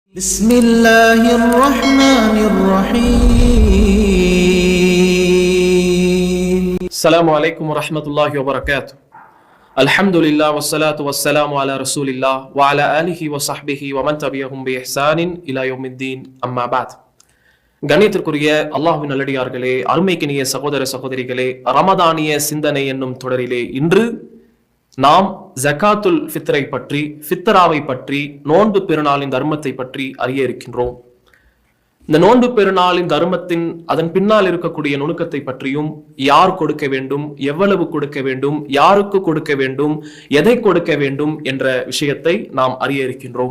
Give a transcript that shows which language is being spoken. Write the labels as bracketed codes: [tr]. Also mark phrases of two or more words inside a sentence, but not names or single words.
[ar] بسم الله الرحمن الرحيم السلام عليكم ورحمة الله وبركاته. الحمد لله والصلاة والسلام على رسول الله وعلى آله وصحبه ومن تبعهم بإحسان إلى يوم الدين أما بعد. [ta] கண்ணியத்திற்குரிய அல்லாஹ்வின் நல்லடியார்களே, அருமைக்கினிய சகோதர சகோதரிகளே, ரமதானிய சிந்தனை என்னும் தொடரிலே இன்று நாம் [ar] زكاة الفطر [ta] பற்றி, ஃபித்ராவை பற்றி, நோன்பு பெருநாளின் தர்மத்தை பற்றி அறிய இருக்கின்றோம். இந்த நோன்பு பெருநாளின் தர்மத்தின் அதன் பின்னால் இருக்கக்கூடிய நுணுக்கத்தை பற்றியும், யார் கொடுக்க வேண்டும், எவ்வளவு கொடுக்க வேண்டும், யாருக்கு கொடுக்க வேண்டும், எதை கொடுக்க வேண்டும் என்ற விஷயத்தை நாம் அறிய இருக்கின்றோம்.